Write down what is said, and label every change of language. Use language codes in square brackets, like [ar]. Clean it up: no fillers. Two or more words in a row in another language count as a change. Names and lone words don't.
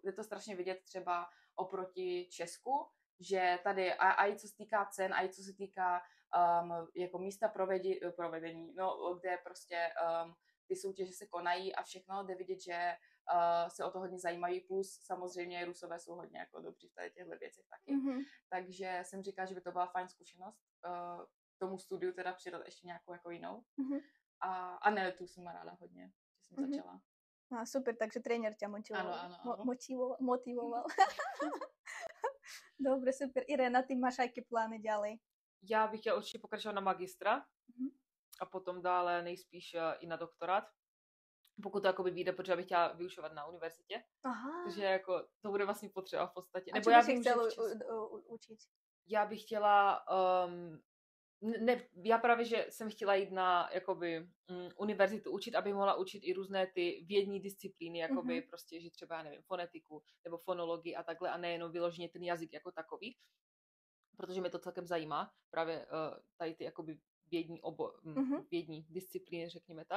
[cs] Je to strašně vidět třeba oproti Česku, že tady a i co se týká cen, a i co se týká jako místa provedení, no, kde prostě ty soutěže se konají a všechno, jde vidět, že se o to hodně zajímají, plus samozřejmě Rusové jsou hodně jako dobří v tady těchto věcech taky. Takže jsem říkala, že by to byla fajn zkušenost tomu studiu teda přidat ještě nějakou jako jinou. A ne, tu jsem ráda hodně, že jsem začala. [sk] Super, takže tréner ťa motivoval. Áno. Motivoval. Dobre, super. Irena, ty máš aké plány ďalej? [cs] Já bych chtěla určitě pokračovat na magistra. a potom dále nejspíš i na doktorát. Pokud to jakoby vyjde, protože bych chtěla vyučovat na univerzitě. Aha. Takže jako to bude vlastně potřeba v podstatě. A Nebo [sk] čo [cs] já [sk] by si [cs] vím, že [sk] chcel v učiť? [cs] já bych chtěla, já právě, že jsem chtěla jít na jakoby univerzitu učit, abych mohla učit i různé ty vědní disciplíny, jakoby prostě, že třeba, já nevím, fonetiku nebo fonologii a takhle, a nejenom vyloženě ten jazyk jako takový, protože mě to celkem zajímá, právě tady ty jakoby vědní disciplíny, řekněme tak.